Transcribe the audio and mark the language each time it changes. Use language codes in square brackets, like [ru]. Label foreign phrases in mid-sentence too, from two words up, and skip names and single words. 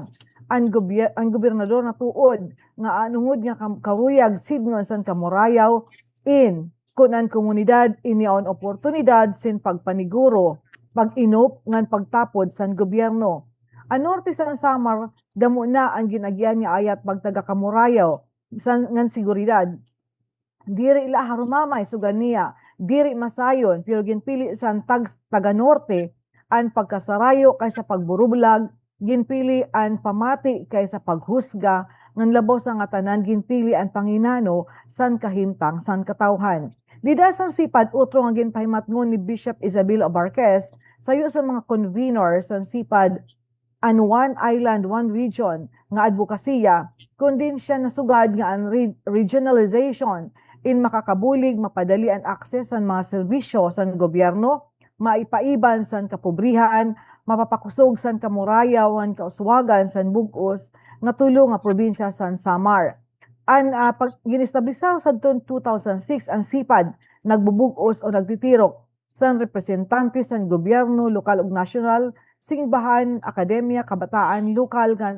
[war] Ang gobernador na tuod nga anungod nga karuyag signon san kamurayaw in kunan komunidad iniaon oportunidad sin pagpaniguro, pag-inop ngan pagtapod san gobyerno. Ang Norte san Samar damo na ang ginagyan nga ayat pagtaga kamurayaw san ngan seguridad. Diri ila harumamay sugan niya, diri masayon pero ginpili san taga Norte ang pagkasarayo kaysa pagburublag, ginpili ang pamati kaysa paghusga, ngan labaw sa nga tanan ginpili ang panginano san kahimtang san katawhan. Dida sang CPAD utro nga ginpahimatngon ni Bishop Isabel Abarquez sayo sa mga conveners sang CPAD an [en] one island, one region [war] nga advokasya, kundi siya nasugad nga ang regionalization in makakabulig, mapadali ang akses sa mga serbisyo sa gobyerno, maipaiban sa kapobrihan, mapapakusog sa kamurayaw, ang kauswagan sa bugos, nga tulong nga probinsya sa Samar. Ang ginistablisar sa 2006 ang CPAD, nagbubugos o nagtitirok sa representante sa gobyerno, lokal ug nasyonal, singbahan, akademya, kabataan, lokal,